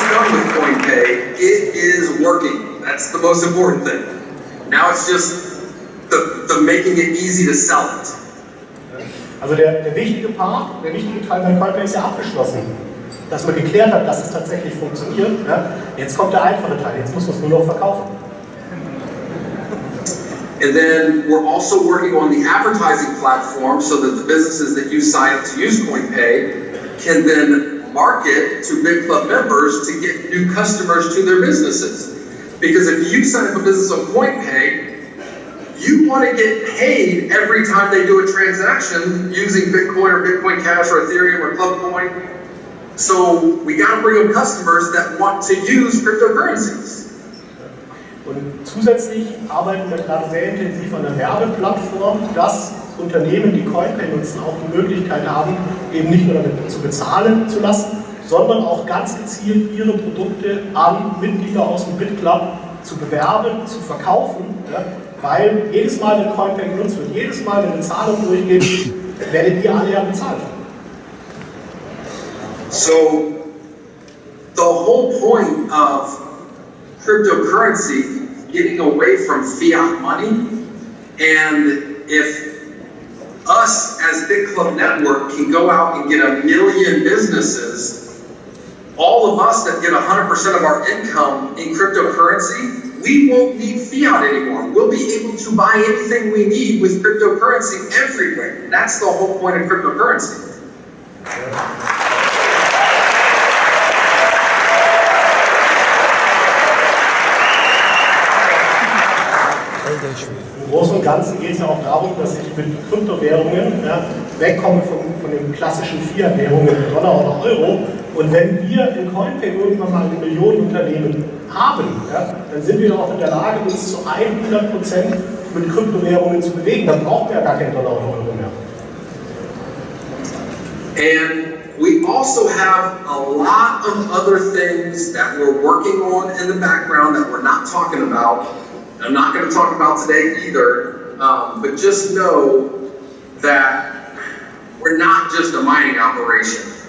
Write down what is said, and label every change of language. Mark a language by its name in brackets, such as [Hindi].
[English] With Coinpay, it is working. That's the most important thing. Now it's just the making it easy to sell it. [German] Also der wichtige Teil bei Coinpay ist ja abgeschlossen. Dass man geklärt hat, dass es tatsächlich funktioniert. Ja? Jetzt kommt der einfache Teil, jetzt muss man es nur noch verkaufen. [English] And then we're also working on the advertising platform so that the businesses that you sign up to use Coinpay can then market to Bitclub members to get new customers to their businesses. Because if you sign up a business on Coinpay, you want to get paid every time they do a transaction using Bitcoin or Bitcoin Cash or Ethereum or Clubcoin. So we got to bring them customers that want to use cryptocurrencies. [German] Und zusätzlich arbeiten wir gerade sehr intensiv an einer Werbeplattform, dass Unternehmen, die Coinpay nutzen, auch die Möglichkeit haben, eben nicht nur damit zu bezahlen zu lassen, sondern auch ganz gezielt ihre Produkte an Mitglieder aus dem Bitclub zu bewerben, zu verkaufen, ja, weil jedes Mal, wenn Coinpay genutzt wird, jedes Mal, wenn eine Zahlung durchgeht, werdet ihr alle ja bezahlt. [English] So, the whole point of cryptocurrency, getting away from fiat money, and if us as Bitclub Network can go out and get 1 million businesses, all of us that get 100% of our income in cryptocurrency, we won't need fiat anymore. We'll be able to buy anything we need with cryptocurrency everywhere. That's the whole point of cryptocurrency. [German] Im Großen und Ganzen geht es ja auch darum, dass ich mit Kryptowährungen wegkomme von den klassischen Fiat-Währungen, Dollar oder Euro. Und wenn wir in Coinpay irgendwann mal ein Millionenunternehmen haben, dann sind wir auch in der Lage, uns zu 100% mit Kryptowährungen zu bewegen. Dann brauchen wir ja gar keinen Dollar oder Euro mehr. [English] And we also have a lot of other things that we're working on in the background that we're not talking about. I'm not going to talk about today either, but just know that we're not just a mining operation.